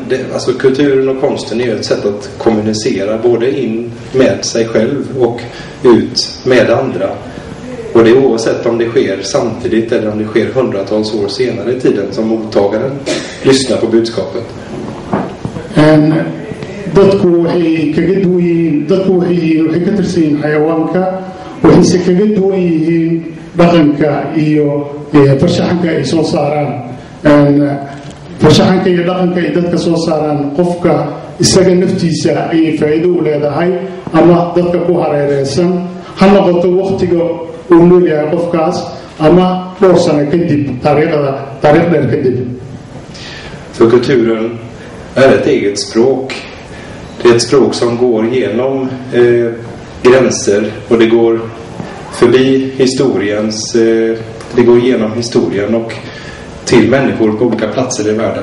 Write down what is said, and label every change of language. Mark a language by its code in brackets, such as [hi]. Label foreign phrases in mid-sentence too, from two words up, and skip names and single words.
[sv] Alltså kulturen och konsten är ju ett sätt att kommunicera både in med sig själv och ut med andra. Och det är oavsett om det sker samtidigt eller om det sker hundratals år senare i tiden som mottagaren lyssnar på budskapet. [so] dadku waxay kaga duwan yihiin dadku waxay ka tirsan yihiin xayawaanka waxayse kaga duwan yihiin dhaqanka iyo farshaxanka ay soo saaraan farshaxanka iyo dhaqanka ay dadka soo saaraan qofka isaga naftiisa ayay faa'iido u leedahay ama dadka ku hareereysan ha noqoto waqtiga uu leeyahay qofkaas ama dhowr sano kadib taariikh dheer kadib. [sv] För kulturen är ett eget språk. Det är ett språk som går genom gränser, och det går förbi historiens, det går genom historien och till människor på olika platser i världen.